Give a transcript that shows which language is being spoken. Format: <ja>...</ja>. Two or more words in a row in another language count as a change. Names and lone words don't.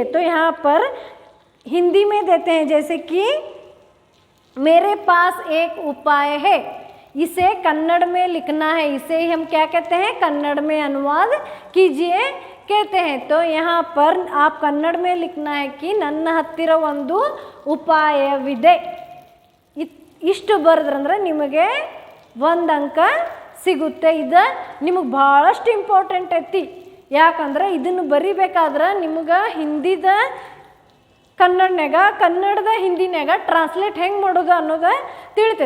<hi>तो यहाँ पर हिंदी में देते हैं, जैसे कि मेरे पास एक उपाय है, इसे कन्नड़ में लिखना है. इसे ही हम क्या कहते हैं, कन्नड़ में अनुवाद कीजिए कहते हैं. तो यहाँ पर आप कन्नड़ में लिखना है कि</hi> <kn>ನನ್ನ ಹತ್ತಿರ ಒಂದು ಉಪಾಯವಿದೆ. ಇಷ್ಟು ಬರೆದ್ರಂದ್ರೆ ನಿಮಗೆ 1 ಅಂಕ ಸಿಗುತ್ತೆ. ಇದು ನಿಮಗೆ ಭಾಳಷ್ಟು ಇಂಪಾರ್ಟೆಂಟ್ ಐತಿ. ಯಾಕಂದ್ರೆ ಇದನ್ನು ಬರಿಬೇಕಾದ್ರೆ ನಿಮ್ಗೆ ಹಿಂದಿದ ಕನ್ನಡದ ಹಿಂದಿನಾಗ ಟ್ರಾನ್ಸ್ಲೇಟ್ ಹೆಂಗೆ ಮಾಡೋದು ಅನ್ನೋದು ತಿಳಿತೈತೆ.</kn>